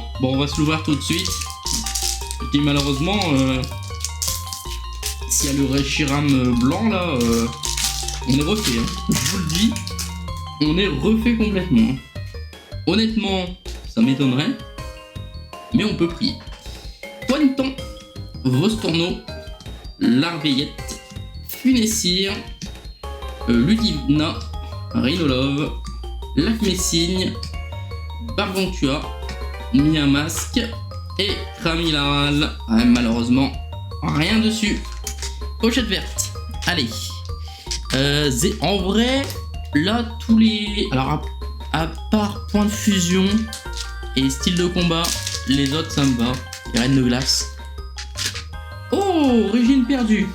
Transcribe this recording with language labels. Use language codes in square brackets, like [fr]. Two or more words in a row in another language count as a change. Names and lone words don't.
[fr] Bon, on va se l'ouvrir tout de suite. Et malheureusement, s'il y a le Reshiram blanc là, on est refait. Hein. Je vous le dis, on est refait complètement. Honnêtement, ça m'étonnerait, mais on peut prier. Pointon, Vostourneau, Larveillette, Funessire, Ludivna, Rhinolove, Lacmessigne, Bargontua, Miamasque et Cramilaral. Ouais, malheureusement, rien dessus. Pochette verte. Allez. En vrai, là, tous les... Alors, à part point de fusion et style de combat, les autres, ça me va. Les reines de glace. Oh, origine perdue.